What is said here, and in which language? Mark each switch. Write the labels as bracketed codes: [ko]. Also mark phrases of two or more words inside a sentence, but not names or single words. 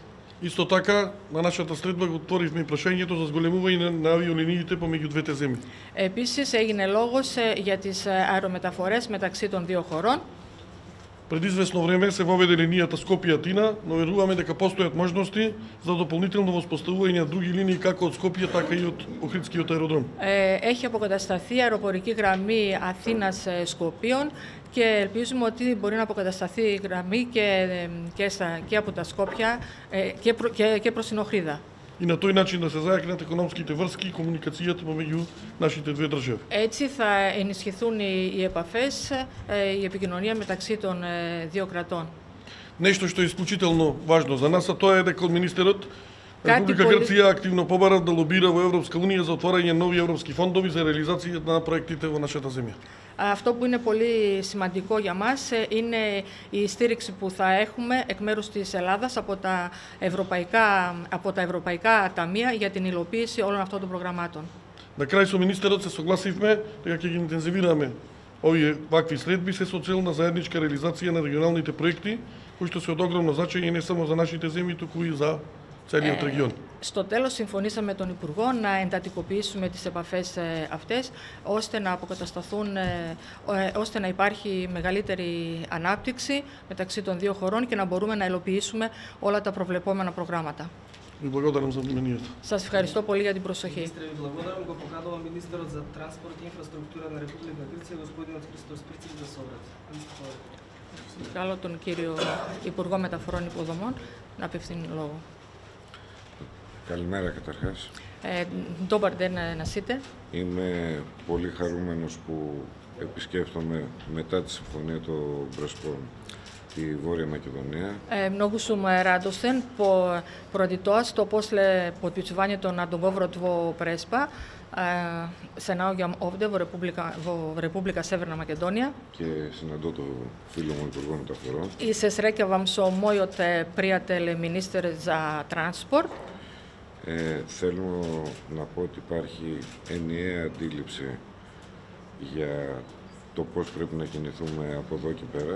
[mk] Исто така, на нашата средба го отворивме и прашањето за зголемување на авиолиниите помеѓу двете земји. [el] Επίσης έγινε λόγος για τις αερομεταφορές μεταξύ των δύο χωρών. [mk] Пред известно време се воведе линијата Скопје-Атина, но веруваме дека постојат можности за дополнително воспоставување на други линии како од Скопје, така и од Охридскиот аеродром. [el] Έχει αποκατασταθεί αεροπορική γραμμή Αθήνας-Σκοπίων και ελπίζουμε ότι μπορεί να αποκατασταθεί η γραμμή και από τα Σκόπια και προς την Οχρίδα. [mk] И на тој начин да се зајакнат економските врски и комуникацијата помеѓу нашите две држави. [el] Έτσι θα ενισχυθούν οι επαφές, η επικοινωνία μεταξύ των δύο κρατών. [mk] Нешто што е исклучително важно за нас, а тоа е дека министерот [el] Κάτι [mk] Република [el] πολύ- [mk] Грција активно побара да лобира во Европска Унија за отворање нови европски фондови за реализација на проектите во нашата земја. [el] Αυτό που είναι πολύ σημαντικό για μας είναι η στήριξη που θα έχουμε εκ μέρους της Ελλάδας από τα ευρωπαϊκά ταμεία για την υλοποίηση όλων αυτών των προγραμμάτων. [mk] На крај со министерот се согласивме дека ќе ги интензивираме овие вакви средби се со цел на заедничка реализација на регионалните проекти, кои што се од огромно значење не само за нашите земји, туку и за целиот регион. [el] Στο τέλος συμφωνήσαμε με τον Υπουργό να εντατικοποιήσουμε τις επαφές αυτές, ώστε να αποκατασταθούν, ώστε να υπάρχει μεγαλύτερη ανάπτυξη μεταξύ των δύο χωρών και να μπορούμε να υλοποιήσουμε όλα τα προβλεπόμενα προγράμματα. [mk] Ви благодарам за вниманието. [el] Σας ευχαριστώ πολύ για την προσοχή. [mk] Министре, ви благодарам. Го поканувам министерот за транспорт и инфраструктура на Република Грција, господинот Христос Прицик, да се обрати. [el] Καλώ τον κύριο Υπουργό Μεταφορών Υποδομών να απευθύνει λόγο. Καλημέρα καταρχάς. [mk] Добър ден на сите. [el] Είμαι πολύ χαρούμενος που επισκέφτομαι μετά τη συμφωνία των Πρεσπών τη Βόρεια Μακεδονία. [bg] Много съм радостен поради това, що после подписването на договорът в Преспа [mk] се наоѓам овде во Република Северна Македонија [el] Και συναντώ τον φίλο μου Υπουργό Μεταφορών. [mk] и се среќавам со мојот пријател министер за транспорт. [el] Θέλω να πω ότι υπάρχει ενιαία αντίληψη για το πώς πρέπει να κινηθούμε από εδώ και πέρα.